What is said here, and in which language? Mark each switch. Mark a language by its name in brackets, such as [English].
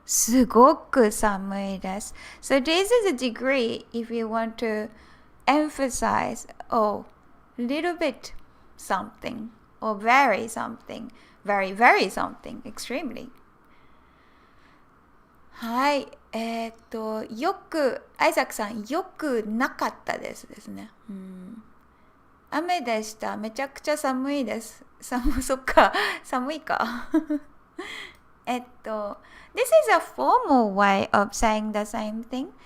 [Japanese] すごく寒いです。 [English] So this is a degree if you want to emphasize, little bit something, or very something, very, very something, extremely. [Japanese] はい。よく、アイザックさん、よくなかったですね。雨でした。めちゃくちゃ寒いです。そっか。寒いか。 [English] This is a formal way of saying the same thing.